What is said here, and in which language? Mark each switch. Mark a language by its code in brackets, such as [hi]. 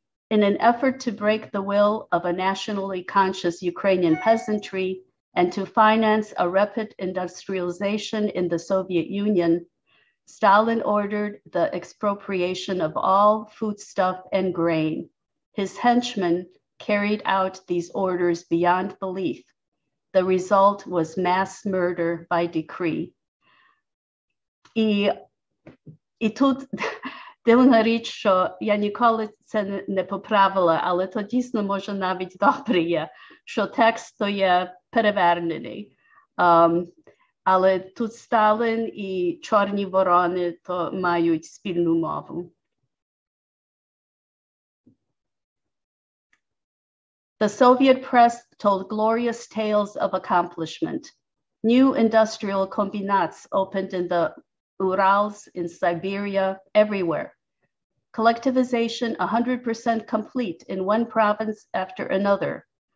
[en] In an effort to break the will of a nationally conscious Ukrainian peasantry and to finance a rapid industrialization in the Soviet Union, Stalin ordered the expropriation of all foodstuff and grain. His henchmen carried out these orders beyond belief. The result was mass murder by decree. [uk] І тут дивна річ, що я ніколи це не поправила, але то дійсно може навіть добре є, що текст то є перевернений. Але тут Сталин і чорні ворони то мають спільну мову. [en] The Soviet press told glorious tales of accomplishment. New industrial combinats opened in the Urals, in Siberia, everywhere. Collectivization 100% complete in one province after another.